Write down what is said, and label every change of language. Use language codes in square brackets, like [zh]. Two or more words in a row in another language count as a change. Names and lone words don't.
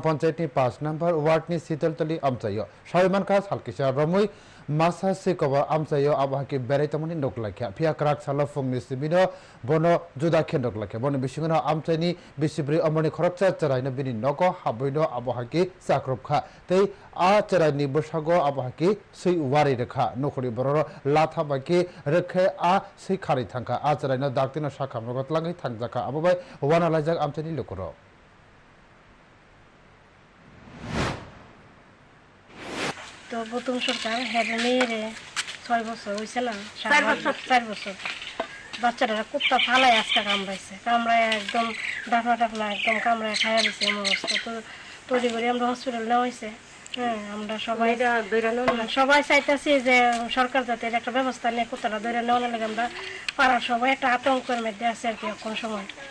[trp] panchayat ni 5 number ward ni sitaltali amchayo shaiman ka salkisa ramui masa sei kobor amchayo abahaki berai tamani noklakha phia krak sala fungni sibino bono juda khendok lakha bono bisingona amchaini bisibri amani khorok chaichere na bini nogo haboino abahaki sakrupkha tei a cherai bosago abahaki sei wari rekha nokori bororo latha baki rekhe a sei khari thangka a cherai no daktino sakha nogot langai thangjaka ababai wana lajak amchani lokoro [bn] তো প্রথম সরকার হেডেনে 6 বছর হইছে না 4 বছর বাচ্চারা কুত্তা ফালাই আজকে কামড়ায় একদম ডাফনা একদম কামড়ায় খাইয়া দিছে অবস্থা তো তৈরি করে আমরা হসপিটাল নেওয়া হয়েছে হ্যাঁ আমরা সবাই চাইতেছি যে সরকার যাতে একটা ব্যবস্থা নিয়ে কুত্তাটা ধরে নেওয়ার লাগে আমরা পাড়ার সবাই একটা আতঙ্কের মধ্যে আছে আর কি এখন সময়